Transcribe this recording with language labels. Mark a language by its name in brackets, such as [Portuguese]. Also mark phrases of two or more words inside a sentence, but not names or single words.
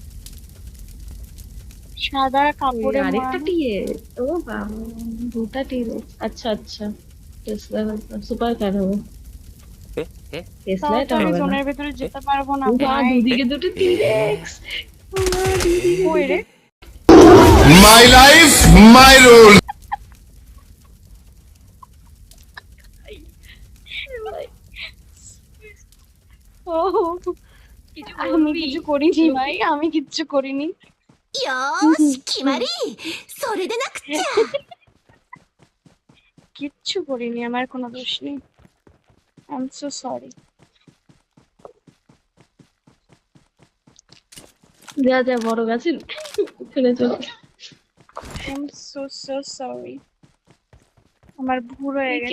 [Bangla] সাদা ওই কাপড়ে আরেকটা মোড়ানো। টিয়ে। ও বাবা, দুটা টিয়ে। আচ্ছা আচ্ছা, টেসলা [English] super car [Bangla] হবে। টেসলা এটা তাড়াতাড়ি হবে না। জোনের ভেতরে যেতে পারবো না বাহ, ভাই। দুদিকে দুটো টিরেক্স। দুদিকে কই রে? [English] My life, my rule. [Bangla] ও, আমি কিছু করিনি ভাই, আমি কিচ্ছু করিনি। [Japanese] よーし、決まり。それでなくっちゃ。 [Bangla] কিচ্ছু করিনি, আমার কোনো দোষ নেই। [English] I am so sorry. [Bangla] যা যা বড় গাছের ওখানে চল। [English] I am so so sorry, [Bangla] আমার ভুল হয়ে গেছে,